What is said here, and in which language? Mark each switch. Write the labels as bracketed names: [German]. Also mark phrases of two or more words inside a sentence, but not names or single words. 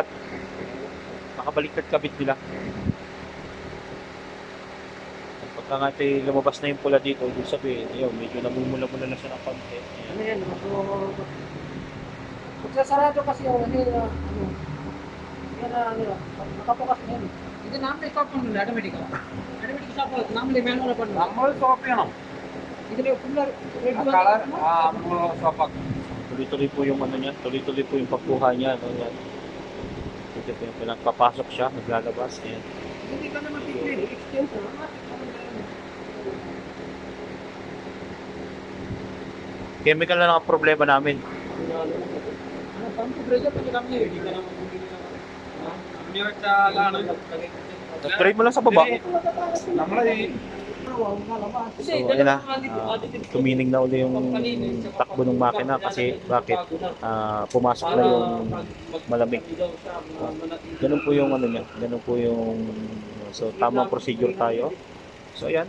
[Filipino] Makabaliktad kabit nila. Pagka nga ito lumabas na yung pula dito, ibig sabihin, ayun, medyo namumula-mula na siya ng konti. Ayan. Ano yan? Magsasarado kasi yung ano yun. Yan na ano. Nakapokas na yan. [Tamil] இது நாமே ஸ்டாப் பண்ணுங்க ஆட்டோமேட்டிக்கா [English] automatic stop [Tamil] ஆகுது நாமளே மேனுவலா பண்ணுவோம் [Malayalam] നമ്മൾ സ്റ്റോപ്പ് ചെയ്യണം [Tamil] இதுல ஃபுல்லா [Malayalam] ആ കളർ നമ്മൾ സ്റ്റോപ്പ് ആക്കും [Filipino] Tuloy-tuloy po yung ano niya, tuloy-tuloy po yung pagkuha niya. Ano, yan. Ito po yung pinagpapasok siya, naglalabas. Ayan. Hindi ka naman titigil. Extend na. Chemical na lang ang problema namin. [Tamil] ஆனா [English] pump pressure [Tamil] கொஞ்சம் கம்மியா இருக்கு [Malayalam] കമ്പനി വെച്ചാലാണ് [Filipino] Try mo lang sa baba. [Malayalam] നമ്മളെ ഈ [Filipino] So, ayan na. Tumining na uli yung takbo ng makina kasi bakit? Pumasok na yung malamig. Ganun po yung ano niya. Ganun po yung... So, tamang procedure tayo. So, ayan.